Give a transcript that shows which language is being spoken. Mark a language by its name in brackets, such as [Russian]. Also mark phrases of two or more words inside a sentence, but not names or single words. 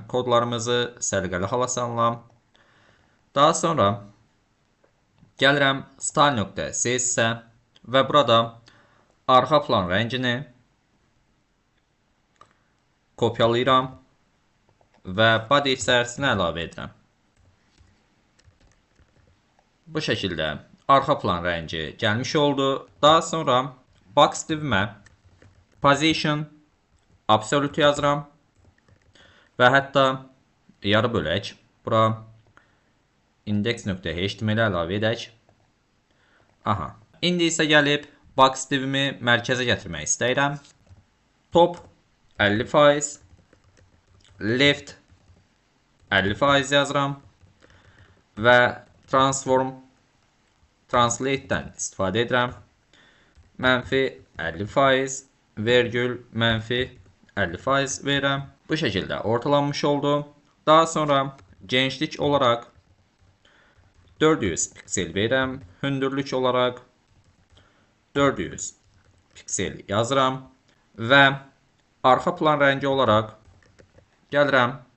[Azerbaijani] Kodlarımızı səliqəli hala salıram. Daha sonra gəlirəm style.css-ə və burada arxa plan rəngini kopyalayıram və body içərisinə əlavə edirəm. Bu şəkildə arxa plan rəngi gəlmiş oldu. Daha sonra box divimə [English] position absolute [Azerbaijani] yazıram və hətta yarı bölək. Bura index.html əlavə edək. Aha. İndi isə gəlib box divimi mərkəzə gətirmək istəyirəm. [English] Top 50%, left 50% [Azerbaijani] yazıram və [English] transform translate- [Azerbaijani] dən istifadə edirəm. Mənfi 50%, vergül mənfi 50% verirəm. Bu şəkildə ortalanmış oldu. Daha sonra genişlik olaraq 400 piksel verirəm. Hündürlük olaraq 400 piksel yazıram və arxa plan rəngi olaraq gəlirəm.